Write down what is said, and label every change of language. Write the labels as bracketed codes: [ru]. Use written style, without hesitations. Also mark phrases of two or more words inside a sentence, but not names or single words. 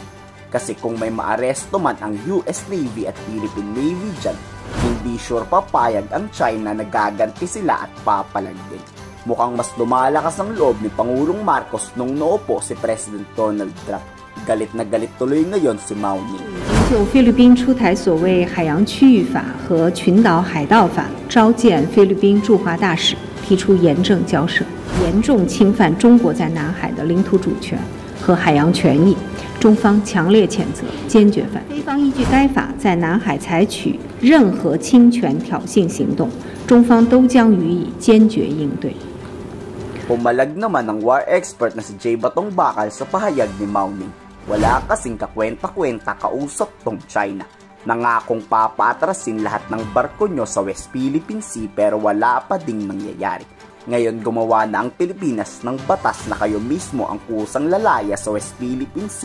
[tl] Kasi kung may maaresto man ang US Navy at Philippine Navy dyan, hindi sure papayag ang China na gaganti sila at papalagin. Mukhang mas lumalakas ang loob ni Pangulong Marcos nung naupo si President Donald Trump. Galit na galit tuloy ngayon si Mao Ning. [zh] 就菲律宾出台所谓海洋区域法和群岛海盗法，召见菲律宾驻华大使，提出严正交涉，严重侵犯中国在南海的领土主权和海洋权益，中方强烈谴责，坚决反对。菲方依据该法在南海采取任何侵权挑衅行动，中方都将予以坚决应对。 [tl] Pumalag naman ng war expert na si Jay Batong Bakal sa pahayag ni Mao Ning. Wala kasing kakwenta-kwenta kausap tong China. Nangakong papatrasin lahat ng barko nyo sa West Philippine Sea pero wala pa ding nangyayari. Ngayon gumawa na ang Pilipinas ng batas na kayo mismo ang kusang lalaya sa West Philippine Sea.